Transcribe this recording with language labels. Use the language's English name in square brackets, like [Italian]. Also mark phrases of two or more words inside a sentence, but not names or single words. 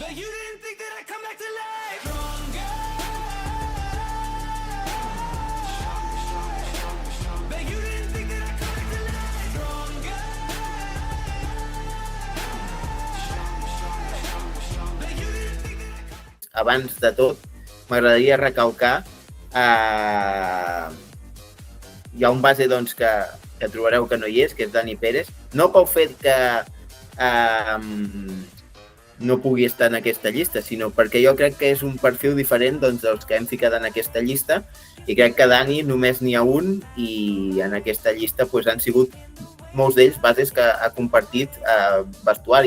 [English] But you didn't think that I'd come back to life. Stronger. Stronger. But you didn't think that I'd come back to life. Stronger. Stronger. But you didn't think that [Catalan] Abans de tot, m'agradaria recalcar hi ha un base doncs, que trobareu que no hi és, que és Dani Pérez, no pel fet que no pugui estar en aquesta llista, sinó perquè jo crec que és un perfil diferent doncs, dels que hem ficat en aquesta llista i crec que Dani només n'hi ha un i en aquesta llista doncs, han sigut molts d'ells bases que ha compartit vestuari.